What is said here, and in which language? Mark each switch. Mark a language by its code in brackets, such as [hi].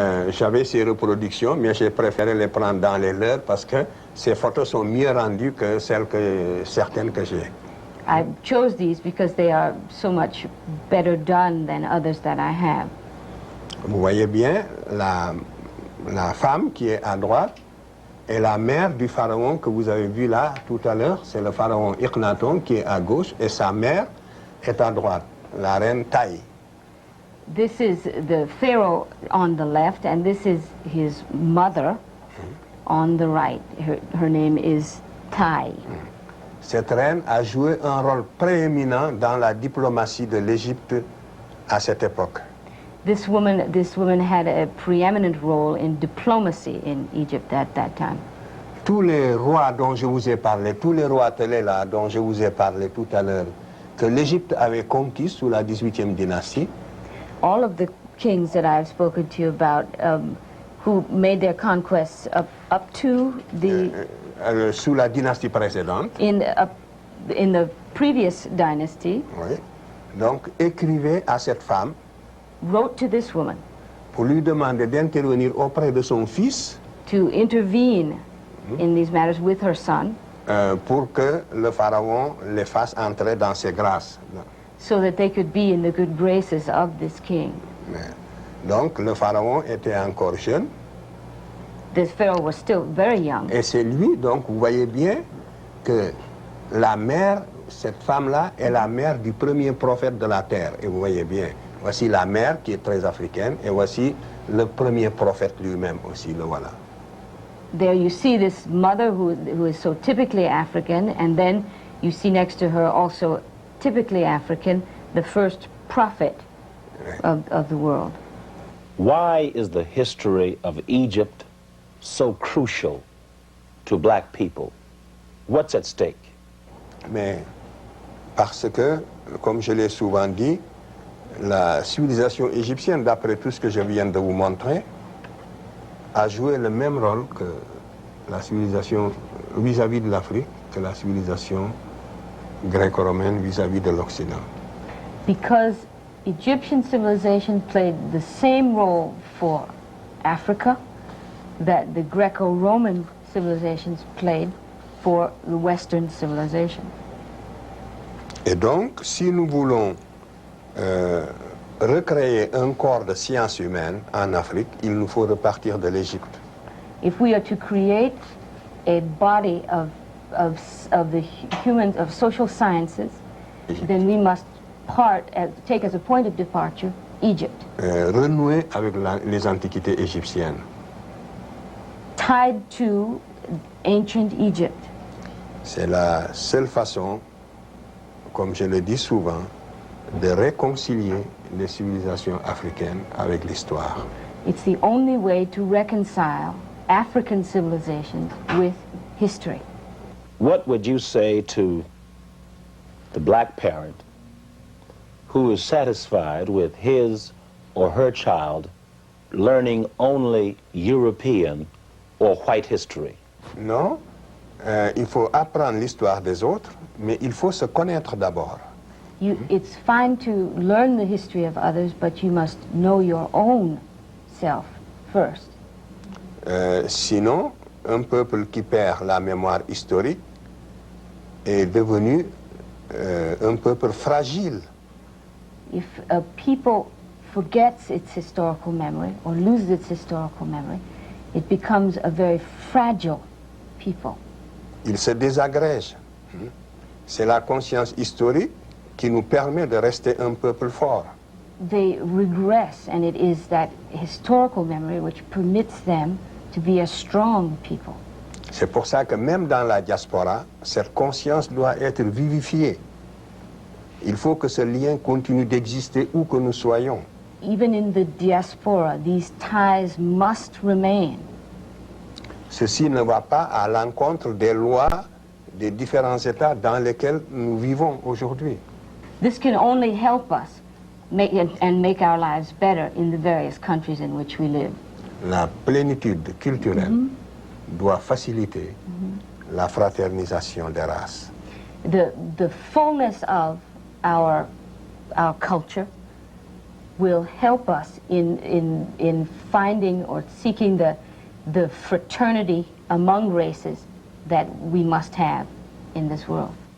[fr] J'avais ces reproductions, mais j'ai préféré les prendre dans les leurs parce que ces photos sont mieux rendues que certaines que j'ai. [en] I chose these because they are so much better done than others that I have. [fr] Vous voyez bien, la femme qui est à droite est la mère du pharaon que vous avez vu là tout à l'heure. C'est le pharaon Iknaton qui est à gauche et sa mère est à droite, la reine Taï. [en] This is the pharaoh on the left, and this is his mother on the right. Her name is Tai. [fr] Cette reine a joué un rôle prééminent dans la diplomatie de l'Égypte à cette époque. [en] This woman had a preeminent role in diplomacy in Egypt at that time. [fr] Tous les rois dont je vous ai parlé, tous les rois télé là dont je vous ai parlé tout à l'heure, que l'Égypte avait conquis sous la 18e dynastie, [en] All of the kings that I've spoken to you about, who made their conquests up to the [fr] sous la dynastie précédente, [en] in the previous dynasty, [fr] oui, donc écrivait à cette femme [en] wrote to this woman [fr] pour lui demander d'intervenir auprès de son fils [en] to intervene in these matters with her son, [fr] pour que le pharaon les fasse entrer dans ses grâces. [en] so that they could be in the good graces of this king. [fr] Donc le pharaon était encore jeune [en] This pharaoh was still very young. [fr] et c'est lui, donc vous voyez bien que la mère, cette femme-là est la mère du premier prophète de la terre. Et vous voyez bien, voici la mère qui est très africaine et voici le premier prophète lui-même aussi, le voilà. [en] There you see this mother who is so typically African, and then you see next to her also typically African, the first prophet of the world. Why is the history of Egypt so crucial to black people? What's at stake? [fr] Mais parce que, comme je l'ai souvent dit, la civilisation égyptienne, d'après tout ce que je viens de vous montrer, a joué le même rôle que la civilisation vis-à-vis de l'Afrique, que la civilisation gréco-romaine vis-à-vis de l'Occident. [en] Because Egyptian civilization played the same role for Africa that the Greco-Roman civilizations played for the Western civilization. [fr] Et donc, si nous voulons recréer un corps de sciences humaines en Afrique, il nous faut repartir de l'Égypte. [en] If we are to create a body of the humans, of social sciences, then we must take as a point of departure Egypt. [fr] Renouer avec les antiquités égyptiennes. [en] Tied to ancient Egypt. [fr] C'est la seule façon, comme je le dis souvent, de réconcilier les civilisations africaines avec l'histoire. [en] It's the only way to reconcile African civilization with history. What would you say to the black parent who is satisfied with his or her child learning only European or white history? [fr] Non, il faut apprendre l'histoire des autres, mais il faut se connaître d'abord. [en] It's fine to learn the history of others, but you must know your own self first. [fr] Sinon, un peuple qui perd la mémoire historique est devenu un peuple fragile. [en] If a people forgets its historical memory or loses its historical memory, it becomes a very fragile people. [fr] Il se désagrège. C'est la conscience historique qui nous permet de rester un peuple fort. [en] They regress, and it is that historical memory which permits them to be a strong people. [fr] C'est pour ça que même dans la diaspora, cette conscience doit être vivifiée. Il faut que ce lien continue d'exister où que nous soyons. [en] Even in the diaspora, these ties must remain. [fr] Ceci ne va pas à l'encontre des lois des différents États dans lesquels nous vivons aujourd'hui. [en] This can only help us make our lives better in the various countries in which we live. [fr] La plénitude culturelle doit faciliter la fraternisation des races. [en] The fullness of our culture will help us in finding or seeking the fraternity among races that we must have in this world.